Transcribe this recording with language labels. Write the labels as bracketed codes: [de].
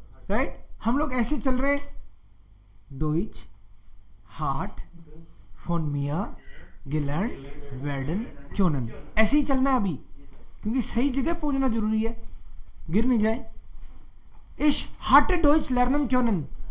[hi] Right, हम लोग ऐसे चल रहे हैं. [de] Deutsch hat von mir gelernt werden können. [hi] ऐसे ही चलना है अभी, क्योंकि सही जगह पहुंचना जरूरी है, गिर नहीं जाए. [de] Ich hatte Deutsch lernen können.